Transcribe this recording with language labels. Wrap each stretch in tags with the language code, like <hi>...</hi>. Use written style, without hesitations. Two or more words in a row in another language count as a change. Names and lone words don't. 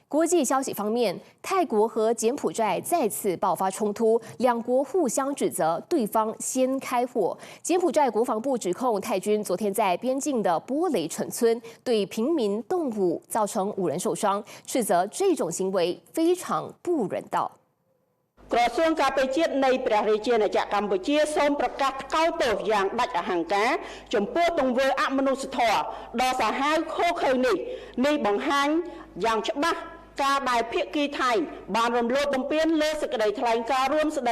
<zh>国际消息方面，泰国和柬埔寨再次爆发冲突，两国互相指责对方先开火。柬埔寨国防部指控泰军昨天在边境的波雷城村对平民动物造成5人受伤，斥责这种行为非常不人道。</zh> <km>ក្រសួងការពារជាតិនៃព្រះរាជាណាចក្រកម្ពុជាសូមប្រកាសថ្កោលទោសយ៉ាងដាច់អហង្ការចំពោះទង្វើអមនុស្សធម៌ដ៏សាហាវឃោរ ឃៅនេះបង្ហាញយ៉ាងច្បាស់ការដែលភាគីថៃបានរំលោភបំពានលើសេចក្តីថ្លែងការណ៍រួមស្តី</km>